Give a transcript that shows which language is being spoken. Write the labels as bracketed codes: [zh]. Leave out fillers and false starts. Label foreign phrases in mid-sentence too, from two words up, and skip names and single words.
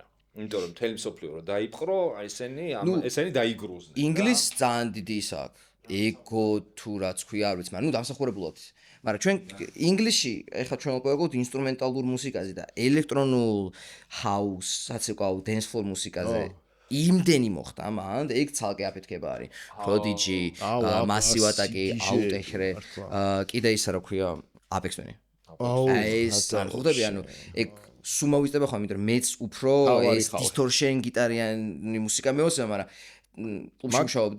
[ka] იმიტომ რომ მთელი მსოფლიო რო დაიპყრო, ესენი დაიგრუზნენ. ინგლისს ძალიან დიდი ის აქვს. ego თუ რაც ქვია არ ვიცი, მაგრამ ნუ დამსახურებულად. მაგრამ ჩვენ ინგლისში ეხლა ჩვენ ვაკეთებთ ინსტრუმენტალურ მუსიკაზე და ელექტრონულ house, ასე ვთქვათ, [en] dance floor [ka] მუსიკაზე. იმდენი მოხდა მან, ეგ ცალკე აფეთქება არის. Prodigy, Massive Attack, Outkast, კიდე ისა რა ქვია, Apex Twin. აი ეს ხდები ანუ ეგ სუმოვიწდება ხომ, იმიტომ რომ მეც უფრო ეს distortion გიტარიანი მუსიკა მეოსება, მაგრამ მუშაობდი.